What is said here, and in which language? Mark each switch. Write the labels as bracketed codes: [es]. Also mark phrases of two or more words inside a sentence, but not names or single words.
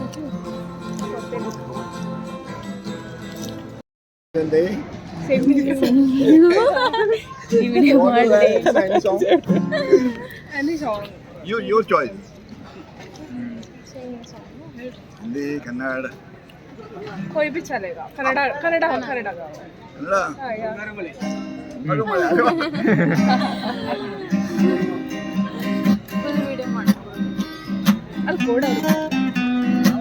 [en] Your choice. Hindi, Kannada. [hi] कोई भी चलेगा. [kn] ಕನ್ನಡ ಕನ್ನಡ ಕನ್ನಡ [en] Kannada. [hi] हाँ यार. [en] full video [kn] ಮಾಡಿ ಅಲ್ಲಿ ಕೋಡ್